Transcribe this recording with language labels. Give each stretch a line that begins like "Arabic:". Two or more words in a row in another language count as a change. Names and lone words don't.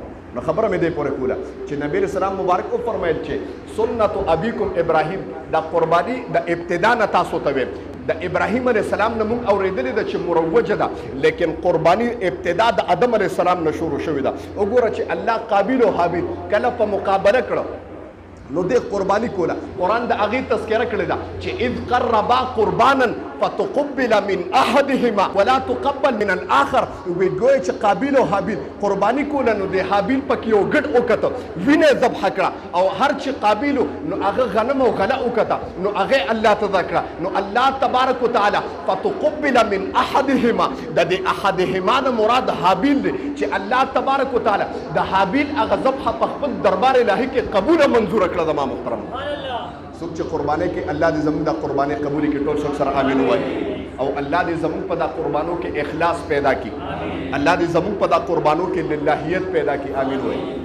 Pashto: نو خبره مې دې پورې کوله چې نبی
Arabic: علیہ السلام
Pashto: مبارک وفرمیل چې
Arabic: سنت ابیکم ابراهیم،
Pashto: دا قرباني د ابتدا نه تاسو ته ویم د ابراهیم
Arabic: علیہ السلام
Pashto: نه موږ اورېدلې ده چې مروجه ده، لیکن قرباني ابتدا د آدم علیہ السلام نه شروع شوې ده. وګوره چې الله قابیل او حابیل کله په مقابله کړه نو دې قرباني کوله. قرآن د هغې تذکره کړې ده چې
Arabic: اذ قربا قربانا فتقبل من احدهما ولا تقبل من الاخر.
Pashto: وی ګویا چې قابیل او حابیل قرباني کوله نو د حابیل پکې یو ګډ وکته، وینه ذبح کړه، او هر چې قابیل نو هغه غنم او غله وکته نو هغه الله ته ذکر نو
Arabic: الله تبارک وتعالى فتقبل من احدهما.
Pashto: د دې احدهما نه مراد حابیل دی چې
Arabic: الله تبارک وتعالى
Pashto: د حابیل هغه ذبح په خپل دربار الهي کې قبول منظور کړه. زما محترم څوک چې قربانۍ کې الله دې زموږ د قربانۍ قبول کړي، ټول څوک سره امین وایي، او الله دې زموږ په دا قربانو کې اخلاص پیدا کړي، الله دې زموږ په دا قربانو کې للهیت پیدا کړي، امین وایي.